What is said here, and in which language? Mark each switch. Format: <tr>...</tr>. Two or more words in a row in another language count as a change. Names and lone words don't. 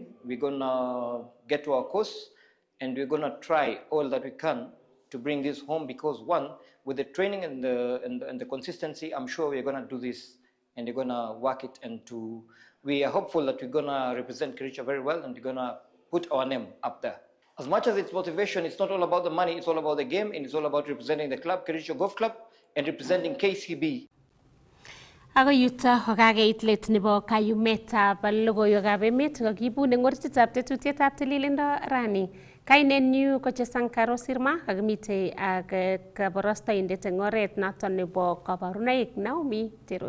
<en>We're going to get to our course, and we're going to try all that we can to bring this home because one, with the training and the consistency, I'm sure we're going to do this, and we're going to work it, and we are hopeful that we're going to represent Kericho very well, and we're going to put our name up there. As much as it's motivation, it's not all about the money, it's all about the game, and it's all about representing the club, Kericho Golf Club, and representing KCB.</en> <kln>Ako yuto kokakeit let nebo kayumetab logoiwekab emet kakibun eng orititab tetutietab tililindo rani. Kainenyu ko Chesankaro Sirma akimite ak kabarastaindet eng oret noton nebo kabarunoik Naomi Terotich.</kln>